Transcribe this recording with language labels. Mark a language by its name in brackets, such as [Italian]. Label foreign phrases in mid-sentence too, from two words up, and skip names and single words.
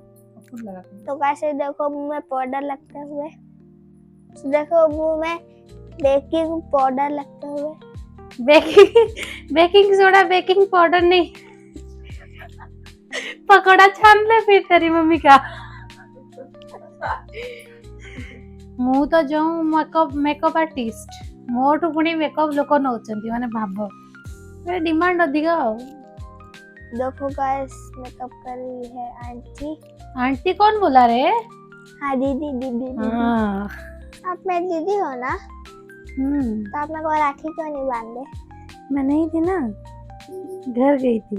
[Hindi] फुल लगाते हैं। तो कैसे देखो मुंह में पाउडर लगते हुए, देखो मुंह में [English] baking powder [Hindi] लगते हुए। [English] baking soda baking powder [Hindi] नहीं, पकोड़ा छान ले फिर तेरी मम्मी का। [Odia] ମୁଁ ତ ଯୋଉ [English] makeup artist, [Odia] ମୋଠୁ ପୁଣି ମେକଅପ୍ ଲୋକ ନଉଛନ୍ତି, ମାନେ ଭାବ ଡିମାଣ୍ଡ ଅଧିକ ଆଉ। [Hindi] देखो गाइस, मेकअप कर रही है आंटी। आंटी कौन बोला रे? हाँ दीदी दीदी दीदी। हाँ। आप मेरी दीदी हो ना, तो आप मेरे को राखी क्यों नहीं बांधे? मैं नहीं थी ना, घर गई थी।